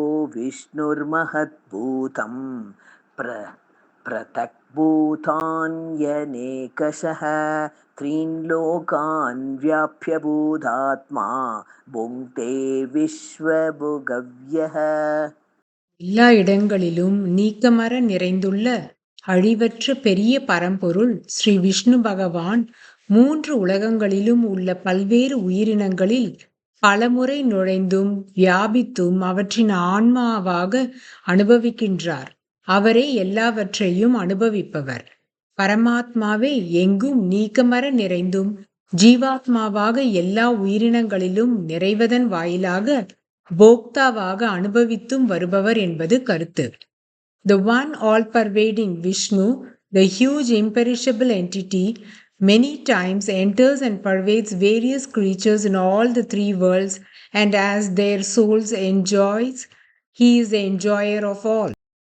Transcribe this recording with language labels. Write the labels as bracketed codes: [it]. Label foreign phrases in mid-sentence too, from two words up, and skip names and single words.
[sa] विष्णुर्महद्भूतं पृथक्भूतान्यनेकशः त्रीन् लोकान् व्याप्य भूतात्मा भुङ्क्ते विश्वभुगव्यः. [ta] எல்லா இடங்களிலும் நீக்கமற நிறைந்துள்ள அழிவற்ற பெரிய பரம்பொருள் ஸ்ரீ விஷ்ணு பகவான் 3 உலகங்களிலும் உள்ள பல்வேறு உயிரினங்களில் பலமுறை நுழைந்தும் வியாபித்தும் அவற்றின் ஆன்மாவாக அனுபவிக்கின்றார். அவரே எல்லாவற்றையும் அனுபவிப்பவர். பரமாத்மாவே எங்கும் நீக்கமற நிறைந்தும் ஜீவாத்மாவாக எல்லா உயிரினங்களிலும் நிறைவதன் வாயிலாக போக்தாவாக அனுபவித்தும் வருபவர் என்பது கருத்து. [en] The one all-pervading Vishnu, the huge imperishable entity, many times enters and pervades various creatures in all the 3 worlds, and as their souls enjoys, he is the enjoyer of all.